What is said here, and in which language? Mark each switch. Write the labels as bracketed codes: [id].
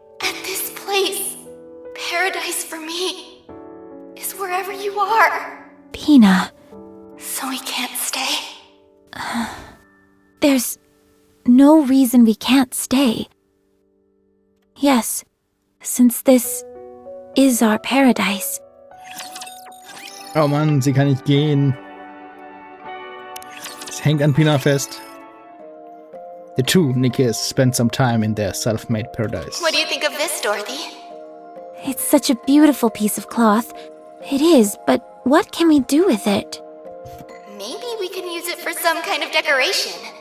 [en] At this place. Paradise for me is wherever you are. Pina. So we can't stay? There's no reason we can't stay. Yes, since this is our paradise. [de] Oh Mann, sie kann nicht gehen. Es hängt an Pina fest. [en] The two Nikkes spent some time in their self-made paradise. What do you think of this, Dorothy? It's such a beautiful piece of cloth. It is, but what can we do with it? Maybe we can use it for some kind of decoration.